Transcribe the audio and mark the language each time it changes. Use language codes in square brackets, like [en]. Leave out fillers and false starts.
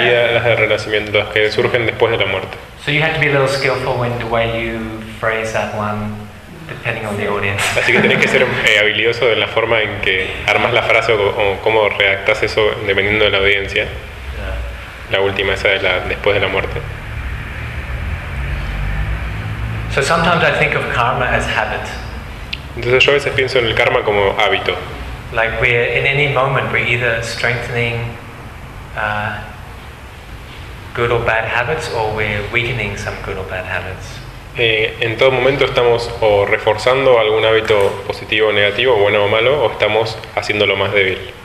[es] Y las de renacimiento, las que surgen después de la muerte. [en] So you have to be a little skillful in the way you phrase that one, depending on the audience. [es] Así que tenés que ser habilidoso en la forma en que armas la frase o cómo redactas eso dependiendo de la audiencia. La última, esa de la después de la muerte. [en] So sometimes I think of karma as habit. [es] Entonces yo a veces pienso en el karma como hábito. [en] Like we're in any moment we're either strengthening good or bad habits, or we're weakening some good or bad habits. [es] En todo momento estamos o reforzando algún hábito positivo o negativo, bueno o malo, o estamos haciéndolo más débil.